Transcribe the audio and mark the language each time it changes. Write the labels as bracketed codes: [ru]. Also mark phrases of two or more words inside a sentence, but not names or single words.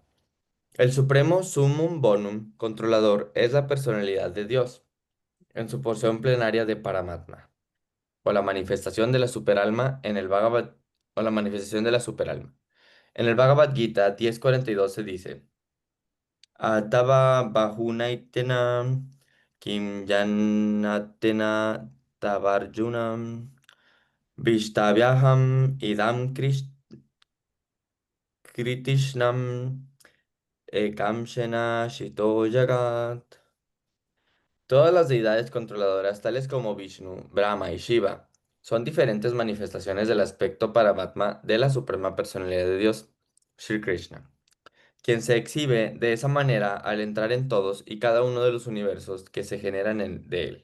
[es] El Supremo Summum Bonum controlador es la personalidad de Dios en su porción plenaria de Paramatma, o la manifestación de la superalma en el Bhagavad, o la manifestación de la superalma. En el Bhagavad Gita 10:42 se dice: [sa] अथव बहुनैतेन किम् जनातेन तवर्जुनम् विष्टव्यहम् इदम् कृतिश्नम् एकम्शेन शितो जगत्. [es] Todas las deidades controladoras, tales como Vishnu, Brahma y Shiva, son diferentes manifestaciones del aspecto Paramatma de la Suprema Personalidad de Dios, Sri Krishna, quien se exhibe de esa manera al entrar en todos y cada uno de los universos que se generan de él.